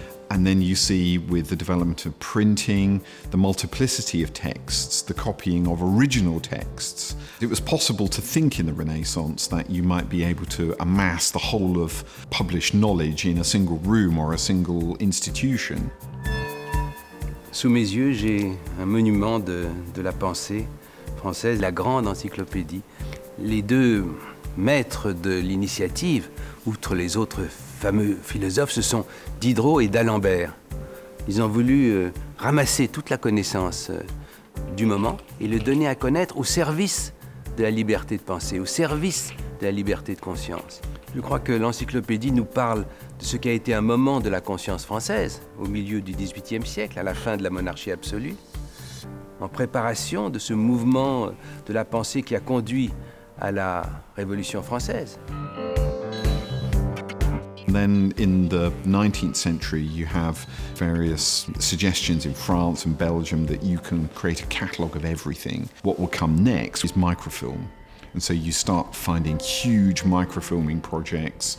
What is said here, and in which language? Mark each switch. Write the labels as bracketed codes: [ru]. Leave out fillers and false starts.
[en] And then you see with the development of printing, the multiplicity of texts, the copying of original texts. It was possible to think in the Renaissance that you might be able to amass the whole of published knowledge in a single room or a single institution. [fr] Sous mes yeux, j'ai un monument de la pensée française, la grande encyclopédie. Les deux maîtres de l'initiative, outre les autres fameux philosophes, ce sont Diderot et d'Alembert. Ils ont voulu ramasser toute la connaissance du moment et le donner à connaître au service de la liberté de penser, au service de la liberté de conscience. Je crois que l'encyclopédie nous parle de ce qui a été un moment de la conscience française, au milieu du XVIIIe siècle, à la fin de la monarchie absolue, en préparation de ce mouvement de la pensée qui a conduit à la Révolution française. [en] Then in the 19th century, you have various suggestions in France and Belgium that you can create a catalogue of everything. What will come next is microfilm. And so you start finding huge microfilming projects.